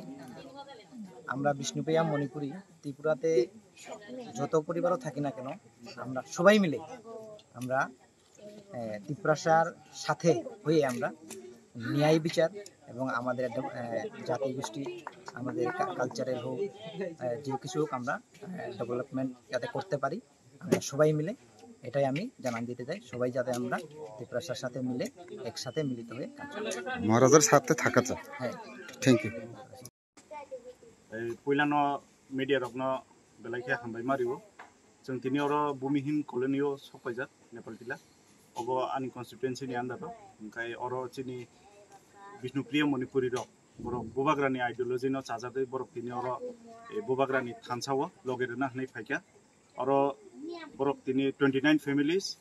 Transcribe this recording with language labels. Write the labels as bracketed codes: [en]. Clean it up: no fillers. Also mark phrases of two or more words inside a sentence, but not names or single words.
[bn] আমরা বিষ্ণুপ্রিয়া মণিপুরী ত্রিপুরাতে যত পরিবারও থাকি না কেন, আমরা সবাই মিলে আমরা ত্রিপুরার সাথে হয়ে আমরা ন্যায় বিচার এবং আমাদের জাতি গোষ্ঠী, আমাদের কালচারের হোক, যে কিছু হোক, আমরা ডেভেলপমেন্ট যাতে করতে পারি আমরা সবাই মিলে, এটাই আমি জানান দিতে চাই। সবাই যাতে আমরা ত্রিপুরার সাথে মিলে একসাথে মিলিত হয়ে মহারাজার সাথে থাকা চাই। হ্যাঁ, [en] thank you. [trp] পইলানো মিডিয়া রকনো বেলাইকে হামবাই মারিও जों दिनै अरो भूमिहीन कलोनियाव सफायजात नेपाल जिल्ला अगो आंनि कन्स्टिटुएन्सिनि आन्दाराव ओमफ्राय अरो चिनि बिष्णुप्रिया मणिपुरी रक बरक बुबाग्रानि आइडियोलजिनो चाजादै बरक दिनै अरो बुबाग्रानि थानसाव लगेरना हनै फाइका अरो बरक दिनै 29 फैमिलीज